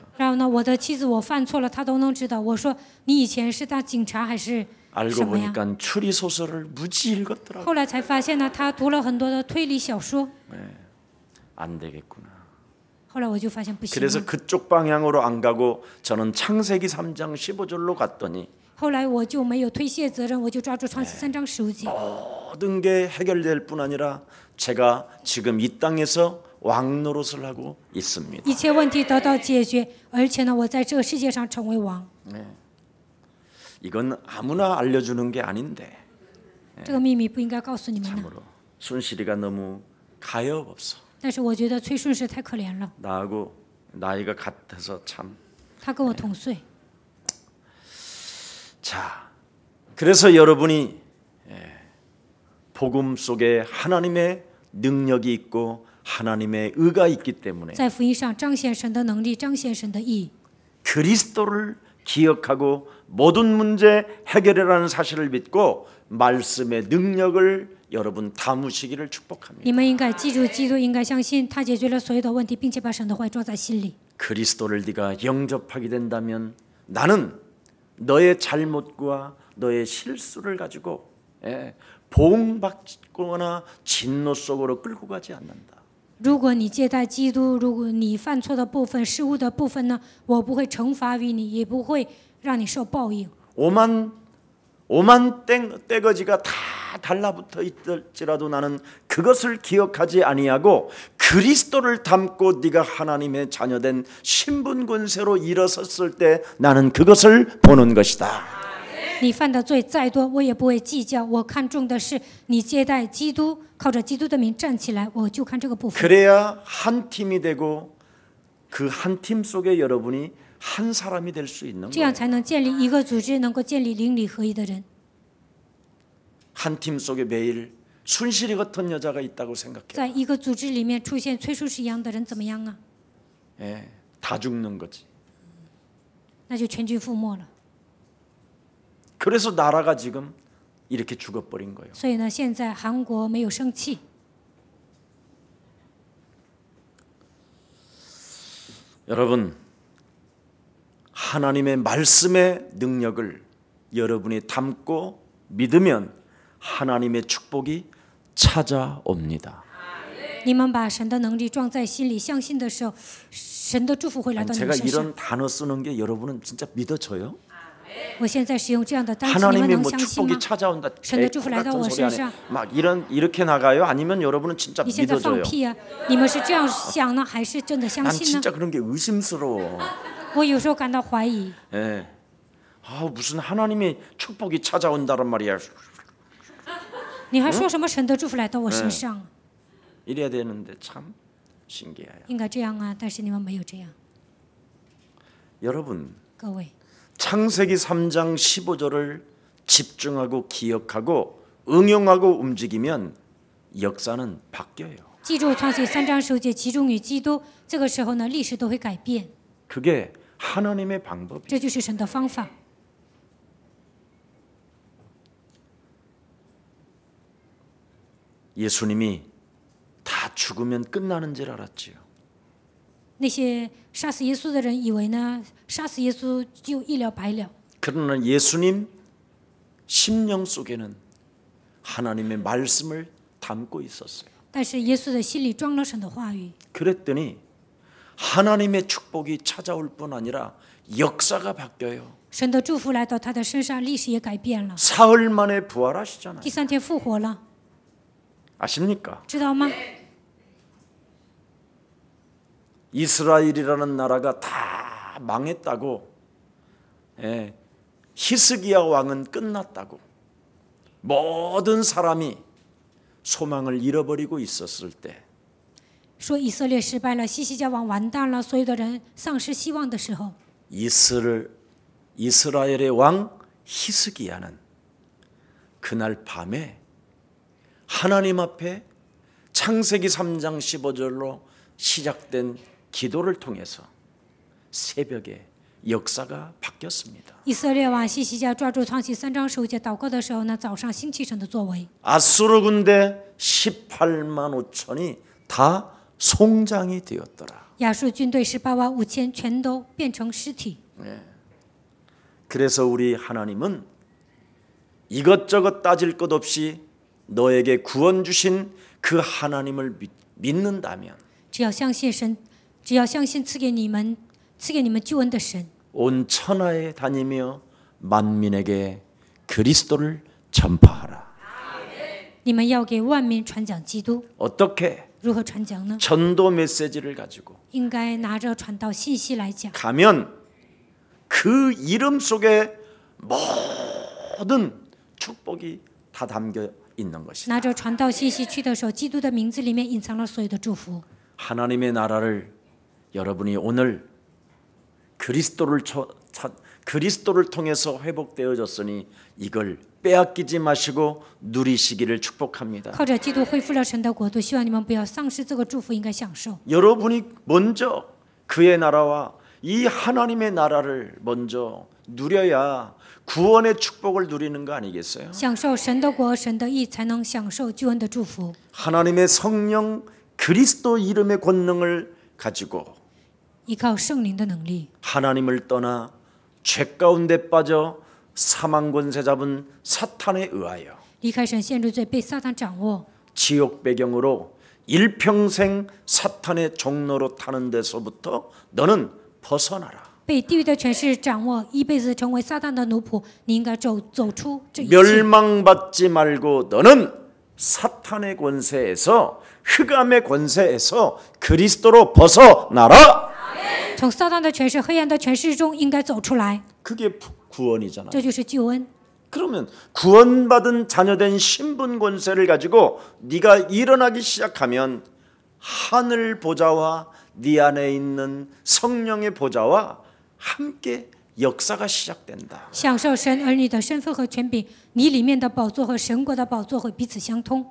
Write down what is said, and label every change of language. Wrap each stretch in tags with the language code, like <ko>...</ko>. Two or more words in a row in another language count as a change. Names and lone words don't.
<zh>然后呢，我的妻子我犯错了，她都能知道。我说你以前是当警察还是</zh> <ko>알고</ko> <zh>什么呀？</zh> <ko>보니까 추리 소설을 무지 읽었더라고.</ko> <zh>后来才发现呢，他读了很多的推理小说。</zh> <ko>안 되겠구나.</ko> <zh>后来我就发现不行</zh> <ko>그래서</ko> <zh>了。</zh> <ko>그쪽 방향으로 안 가고 저는 창세기 3장 15절로 갔더니</ko> <zh>后来我就没有推卸责任，我就抓住创世3章15节。</zh> <ko>모든 게 해결될 뿐 아니라 제가 지금 이 땅에서 왕 노릇을 하고 있습니다.</ko> <zh>一切问题得到解决，而且呢，我在这个世界上成为王。</zh> <ko>이건 아무나 알려주는 게 아닌데</ko> <zh>这个秘密不应该告诉你们的。</zh> <ko>참으로 순실이가 너무 가엾어.</ko> <zh>但是我觉得崔顺实太可怜了，</zh> <ko>나하고 나이가 같아서 참.</ko> <zh>他跟我同岁。</zh> <ko>자, 그래서 여러분이 복음 속에 하나님의 능력이 있고 하나님의 의가 있기 때문에</ko> <zh>在福音上彰显神的能力，彰显神的义。</zh> <ko>그리스도를 기억하고 모든 문제 해결이라는 사실을 믿고 말씀의 능력을 여러분 담으시기를 축복합니다.</ko> <zh>你们应该记住基督，应该相信他解决了所有的问题，并且把神的话语装在心里。</zh> <ko>그리스도를 네가 영접하게 된다면 나는 너의 잘못과 너의 실수를 가지고 보응받거나 진노 속으로 끌고 가지 않는다.</ko> <zh>如果你接待基督，如果你犯错的部分、失误的部分呢，我不会惩罚于你，也不会让你受报应。</zh> <ko>오만 떼거지가 다 달라붙어 있을지라도 나는 그것을 기억하지 아니하고 그리스도를 담고 네가 하나님의 자녀된 신분 권세로 일어섰을 때 나는 그것을 보는 것이다.</ko> <zh>你犯的罪再多，我也不会计较。我看重的是你接待基督，靠着基督的名站起来，我就看这个部分。</zh> <ko>그래야 한 팀이 되고 그 한 팀 속에 여러분이 한 사람이 될 수 있는</ko> <zh>这样</zh> <ko>거예요.</ko> <zh>才能建立一个组织，能够建立邻里合一的人。</zh> <ko>한 팀 속에 매일 순실이 같은 여자가 있다고 생각해.</ko> <zh>在一个组织里面出现崔淑实一样的人，怎么样啊？</zh> <ko>다 죽는 거지.</ko> <zh>那就全军覆没了。</zh> <ko>그래서 나라가 지금 이렇게 죽어버린 거예요.</ko> <zh>所以呢，现在韩国没有生气。</zh> <ko>여러분, 하나님의 말씀의 능력을 여러분이 담고 믿으면 하나님의 축복이 찾아옵니다.</ko> <zh>你们把神的能力装在心里，相信的时候，神的祝福会来到你</zh> <ko>제가</ko> <zh>们身上。</zh> <ko>이런 단어 쓰는 게 여러분은 진짜 믿어져요?</ko> <zh>我现在使用这样的单词，你们</zh> <ko>하나님의</ko> <zh>能</zh> <ko>뭐</ko> <zh>相信吗</zh> <ko>축복이 ？ 찾아온다.</ko> <zh>神的祝福来到</zh> <ko>같은</ko> <zh>我</zh> <ko>소리</ko> <zh>身</zh> <ko>안에</ko> <zh>上。</zh> <ko>막 이렇게 나가요? 아니면 여러분은 진짜</ko> <zh>你现在放</zh> <ko>믿어져요?</ko> <zh>屁啊！你们是这样想呢，还是真的相</zh> <ko>난</ko> <zh>信呢？</zh> <ko>진짜 그런 게 의심스러워.</ko> <zh>我有时候感到怀疑。</zh> <ko>무슨 하나님의 축복이 찾아온다란 말이야.</ko> <zh>你还说什么神的祝福来到我身上？</zh> <ko>이래야 되는데 참 신기해요.</ko> <zh>应该这样啊，但是你们没有这样。</zh> <ko>여러분,</ko> <zh>各位，</zh> <ko>창세기 3장 15절을 집중하고 기억하고 응용하고 움직이면 역사는 바뀌어요.</ko> <zh>记住创世3章10节，集中于基督，这个时候呢，历史都会改变，</zh> <ko>그게 하나님의 방법이에요.</ko> <zh>这就是神的方法。</zh> <ko>예수님이 다 죽으면 끝나는 줄 알았지요.</ko> <zh>那些杀死耶稣的人以为呢，杀死耶稣就一了百了。</zh> <ko>그러나 예수님 심령 속에는 하나님의 말씀을 담고 있었어요.</ko> <zh>但是耶稣的心里装了神的话语，</zh> <ko>그랬더니 하나님의 축복이 찾아올 뿐 아니라 역사가 바뀌어요.</ko> <zh>神的祝福来到他的身上，历史也改变了。</zh> <ko>사흘 만에 부활하시잖아요.</ko> <zh>第3天复活了，</zh> <ko>아십니까?</ko> <zh>知道吗？</zh> <ko>이스라엘이라는 나라가 다 망했다고, 히스기야 왕은 끝났다고, 모든 사람이 소망을 잃어버리고 있었을 때</ko> <zh>说以色列失败了，西西家王完蛋了，所有的人丧失希望的时候，</zh> <ko>이스라엘의 왕 히스기야는 그날 밤에 하나님 앞에 창세기 3장 15절로 시작된 기도를 통해서 새벽에 역사가 바뀌었습니다.</ko> <zh>以色列王西西家抓住创世3章10节祷告的时候呢，早上兴起神的作为。</zh> <ko>아수르 군대 18만 5천이 다 송장이 되었더라.</ko> <zh>亚述军队18万5千全都变成尸体。</zh> <ko>그래서 우리 하나님은 이것저것 따질 것 없이 너에게 구원 주신 그 하나님을 믿는다면</ko> <zh>只要相信神，只要相信赐给你们救恩的神，</zh> <ko>온 천하에 다니며 만민에게 그리스도를 전파하라.</ko> <zh>你们要给万民传讲基督。</zh> <ko>어떻게?</ko> <zh>如何传讲呢？</zh> <ko>전도 메시지를 가지고</ko> <zh>应该拿着传道信息来讲。</zh> <ko>가면 그 이름 속에 모든 축복이 다 담겨 있는 것이다.</ko> <zh>拿着传道信息去的时候，基督的名字里面隐藏了所有的祝福。</zh> <ko>하나님의 나라를 여러분이 오늘 그리스도를 통해서 회복되어졌으니 이걸 빼앗기지 마시고 누리시기를 축복합니다.</ko> <zh>靠着基督恢复了神的国度，希望你们不要丧失这个祝福，应该享受。</zh> <ko>여러분이 먼저 그의 나라와 이 하나님의 나라를 먼저 누려야 구원의 축복을 누리는 거 아니겠어요?</ko> <zh>享受神的国、神的义，才能享受救恩的祝福。</zh> <ko>하나님의 성령 그리스도 이름의 권능을 가지고</ko> <zh>依靠圣灵的能力，</zh> <ko>하나님을 떠나 죄 가운데 빠져 사망 권세 잡은 사탄에 의하여</ko> <zh>离开神陷入罪，被撒旦掌握，</zh> <ko>지옥 배경으로 일평생 사탄의 종로로 타는 데서부터 너는 벗어나라.</ko> <zh>被地狱的权势掌握，一辈子成为撒旦的奴仆。你应该走出这一切，</zh> <ko>멸망받지 말고 너는 사탄의 권세에서 흑암의 권세에서 그리스도로 벗어나라.</ko> <zh>从撒旦的权势、黑暗的权势中应该走出来，</zh> <ko>그게 구원이잖아.</ko> <zh>这就是救恩。</zh> <ko>그러면 구원받은 자녀된 신분 권세를 가지고 네가 일어나기 시작하면 하늘 보좌와 네 안에 있는 성령의 보좌와 함께 역사가 시작된다.</ko> <zh>享受神儿女的身份和权柄，你里面的宝座和神国的宝座会彼此相通。</zh>